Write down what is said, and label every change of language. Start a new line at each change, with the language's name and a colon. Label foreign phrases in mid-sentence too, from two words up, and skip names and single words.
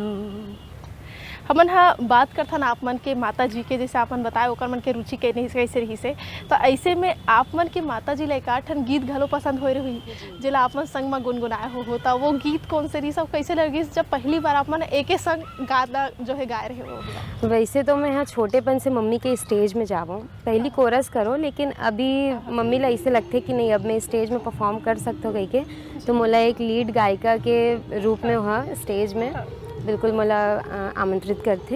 Chhattisgarhi: हमन हा बात करथन आप मन के माता जी के, जैसे आप मन बताए ओकर मन के रुचि कैसे रही से, तो ऐसे में आप मन के माता जी ला एकाठ ठन गीत घलो पसंद होए रही जेला आप मन संग में गुनगुनाए हो, तो वो गीत कौन से रही सब, कैसे लगी जब पहली बार आप मन एक संग गाना जो है गाए रहे हो? वैसे तो मैं यहाँ छोटेपन से मम्मी के स्टेज में जाऊँ, पहली कोरस करो, लेकिन अभी मम्मी ला ऐसे लगते कि नहीं अब मैं स्टेज में परफॉर्म कर सकता हूँ कहीं के, तो मोला एक लीड गायिका के रूप में वहाँ स्टेज में बिल्कुल मोला आमंत्रित करते।